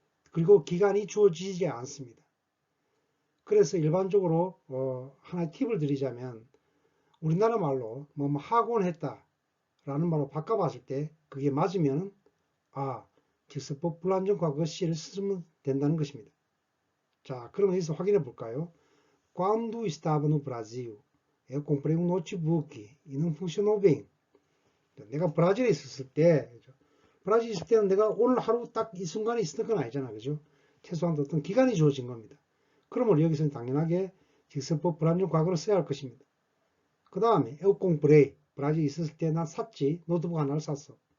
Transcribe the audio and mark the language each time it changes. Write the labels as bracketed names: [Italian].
[Korean] 그리고 기간이 주어지지 않습니다. 그래서 일반적으로 하나의 팁을 드리자면 우리나라 말로 뭐 하곤 했다 라는 말로 바꿔봤을 때 그게 맞으면 직설법 불완전 과거 시를 쓰면 된다는 것입니다. 자, 그럼 여기서 확인해 볼까요? [Portuguese] Quando estava no Brasil, eu comprei um notebook e não funcionou bem. [Korean] 내가 브라질에 있었을 때, 브라질에 있을 때는 내가 오늘 하루 딱 이 순간에 있었던 건 아니잖아. 그죠? 최소한 어떤 기간이 주어진 겁니다. 그러면 여기서는 당연하게 직설법 불완전 과거로 써야 할 것입니다. 그 다음에 [Portuguese] eu comprei, [Korean] 브라질에 있었을 때 난 샀지. 노트북 하나를 샀어.